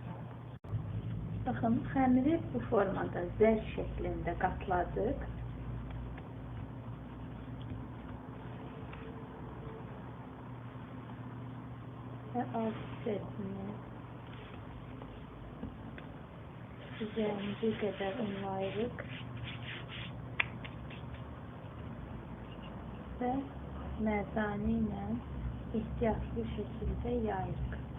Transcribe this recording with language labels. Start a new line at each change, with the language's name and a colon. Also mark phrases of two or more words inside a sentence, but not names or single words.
Azerbaijani: Bakın xəmiri bu formada zər
Turkish: şeklinde katladık.
Azerbaijani: Ve alt hissəsini üzərini bir qədər unlayırıq. Ve mərdani ilə ehtiyatlı şekilde yayırıq.